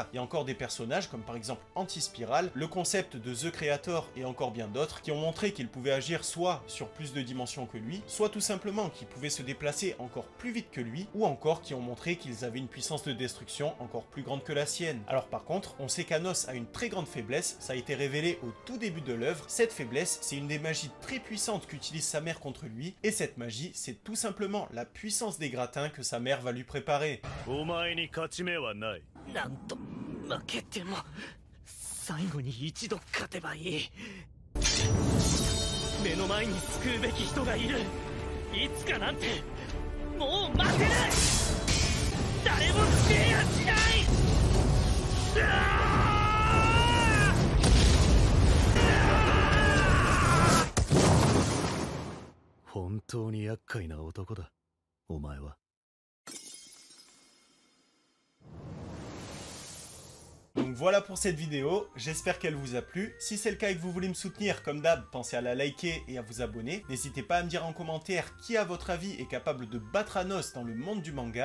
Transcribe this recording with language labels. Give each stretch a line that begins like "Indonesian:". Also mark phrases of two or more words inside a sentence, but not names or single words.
French: Il y a encore des personnages comme par exemple Anti-Spiral, le concept de The Creator et encore bien d'autres qui ont montré qu'il pouvait agir soit sur plus de dimensions que lui, soit tout simplement qu'il pouvait se déplacer encore plus vite que lui, ou encore qui ont montré qu'ils avaient une puissance de destruction encore plus grande que la sienne. Alors par contre, on sait qu'Anos a une très grande faiblesse, ça a été révélé au tout début de l'œuvre. Cette faiblesse, c'est une des magies très puissantes qu'utilise sa mère contre lui, et cette magie, c'est tout simplement la puissance des gratins que sa mère va lui préparer.
Japanese: なんと負けても最後に一度勝てばいい。目の前に救うべき人がいる。いつかなんてもう待てない。誰も救えやしない。本当に厄介な男だ、お前は。
French: Donc voilà pour cette vidéo, j'espère qu'elle vous a plu. Si c'est le cas et que vous voulez me soutenir, comme d'hab, pensez à la liker et à vous abonner. N'hésitez pas à me dire en commentaire qui à votre avis est capable de battre Anos dans le monde du manga.